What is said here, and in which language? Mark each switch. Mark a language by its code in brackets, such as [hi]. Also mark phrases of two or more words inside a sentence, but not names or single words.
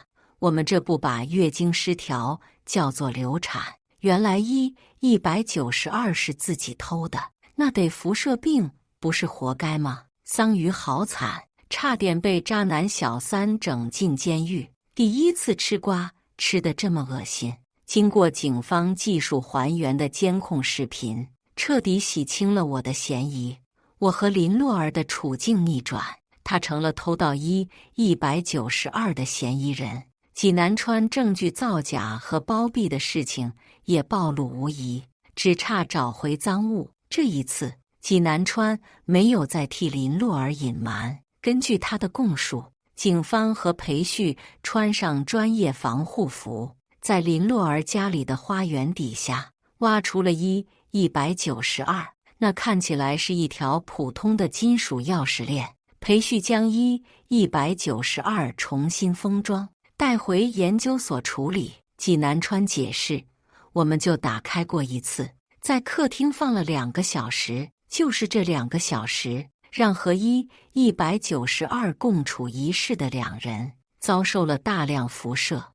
[zh] 我們這不把月經失調叫做流產，原來192是自己偷的，那得輻射病，不是活該嗎？桑榆好慘，差點被渣男小三整進監獄。第一次吃瓜，吃得這麼惡心。經過警方技術還原的監控視頻，徹底洗清了我的嫌疑。我和林洛兒的處境逆轉，她成了偷盜192的嫌疑人。濟南川證據造假和包庇的事情也暴露無遺，只差找回贓物。這一次，濟南川沒有再替林洛兒隱瞞。根據他的供述，警方和裴旭穿上專業防護服，在林洛兒家裡的花園底下挖出了192，那看起來是一條普通的金屬鑰匙鏈。裴旭將192 重新封裝，帶回研究所處理。濟南川解釋，我們就打開過一次，在客廳放了2個小時，就是這2個小時，讓和192共處一室的2人遭受了大量輻射。